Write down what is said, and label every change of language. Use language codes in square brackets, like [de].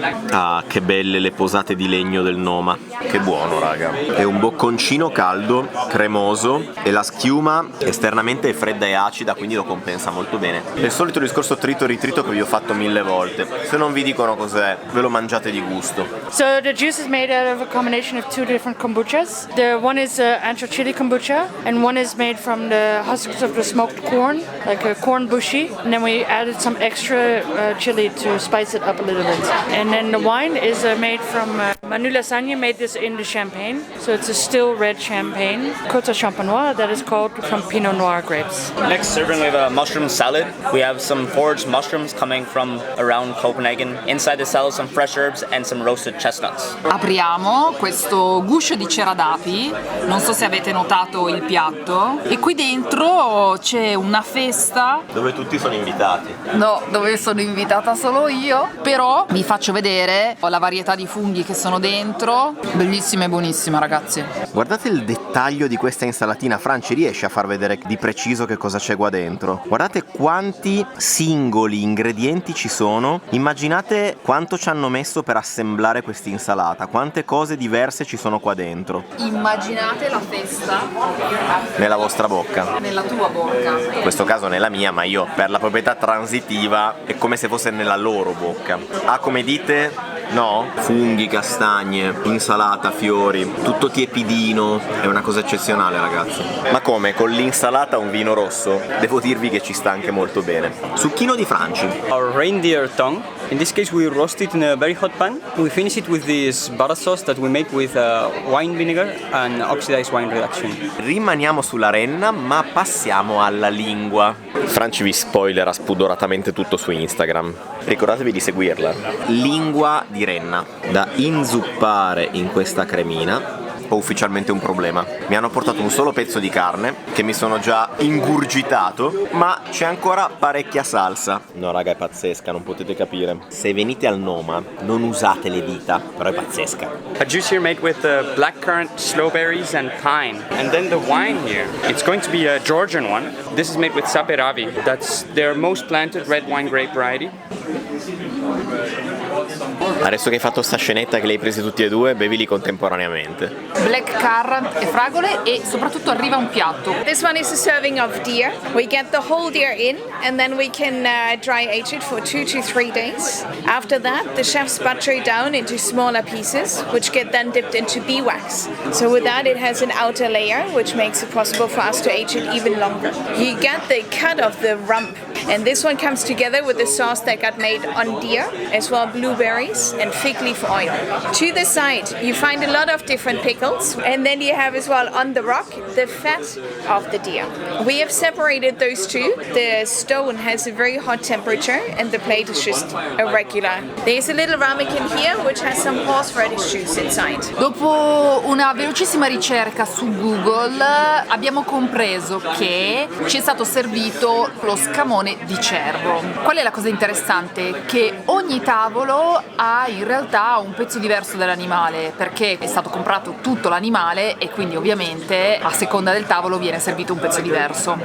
[it] Ah, che belle le posate di legno del Noma. Che buono, raga. È un bocconcino caldo, cremoso, e la schiuma esternamente è fredda e acida, quindi lo compensa molto bene. È il solito discorso trito e ritrito che vi ho fatto 1000 volte. Se non vi dicono cos'è, ve lo mangiate di gusto. [en] So the juice is made out of a combination of 2 different kombuchas. The one is ancho chili kombucha, and one is made from the husks of the smoked corn, like a corn bushi. And then we added some extra chili to spice it up a little bit. And then the wine is made from Manu Lassagne made this in the champagne, so it's a still red champagne. Côte Champenois that is called from Pinot Noir grapes. Next serving we have a mushroom salad. We have some foraged mushrooms coming from around Copenhagen. Inside the salad some fresh herbs and some roasted chestnuts. [it] Apriamo questo guscio di cera d'api, non so se avete notato il piatto, e qui dentro c'è una festa. Dove tutti sono invitati. No, dove sono invitata solo io, però vi faccio vedere la varietà di funghi che sono dentro. Bellissima e buonissima, ragazzi. Guardate il dettaglio di questa insalatina. Franci, riesci a far vedere di preciso che cosa c'è qua dentro? Guardate quanti singoli ingredienti ci sono. Immaginate quanto ci hanno messo per assemblare questa insalata, quante cose diverse ci sono qua dentro. Immaginate la festa Nella vostra bocca. nella tua bocca. In questo caso nella mia, ma io per la proprietà transitiva è come se fosse nella loro bocca. Ah, come dite? No? Funghi, castagne, insalata, fiori, tutto tiepidino, è una cosa eccezionale, ragazzi. Ma come? Con l'insalata un vino rosso? Devo dirvi che ci sta anche molto bene. Succhino di Franci. [en] Our reindeer tongue. In this case we roast it in a very hot pan. We finish it with this butter sauce that we make with wine vinegar and oxidized wine reduction. [it] Rimaniamo sulla renna, ma passiamo alla lingua. Franci vi spoilerà spudoratamente tutto su Instagram. Ricordatevi di seguirla. Lingua di renna, da inzuppare in questa cremina. Ho ufficialmente un problema. Mi hanno portato un solo pezzo di carne che mi sono già ingurgitato, ma c'è ancora parecchia salsa. No raga, è pazzesca, non potete capire. Se venite al Noma non usate le dita, però è pazzesca. [en] A juice here made with blackcurrant, slowberries and pine. And then the wine here, it's going to be a Georgian one. This is made with Saperavi. That's their most planted red wine grape variety. [it] Adesso che hai fatto sta scenetta che li hai presi tutti e due, bevili contemporaneamente. Black currant e fragole e soprattutto arriva un piatto. [en] This one is a serving of deer. We get the whole deer in and then we can dry age it for 2 to 3 days. After that, the chefs butcher it down into smaller pieces, which get then dipped into beeswax. So with that, it has an outer layer, which makes it possible for us to age it even longer. You get the cut of the rump, and this one comes together with the sauce that got made on deer, as well blueberries and fig leaf oil. To the side, you find a lot of different pickles, and then you have as well on the rock the fat of the deer. We have separated those two. The stone has a very hot temperature, and the plate is just a regular. There's a little ramekin here, which has some horseradish juice inside. [it] Dopo una velocissima ricerca su Google abbiamo compreso che ci è stato servito lo scamone di cervo. Qual è la cosa interessante? Che ogni tavolo ha in realtà un pezzo diverso dell'animale, perché è stato comprato tutto l'animale e quindi ovviamente a seconda del tavolo viene servito un pezzo diverso.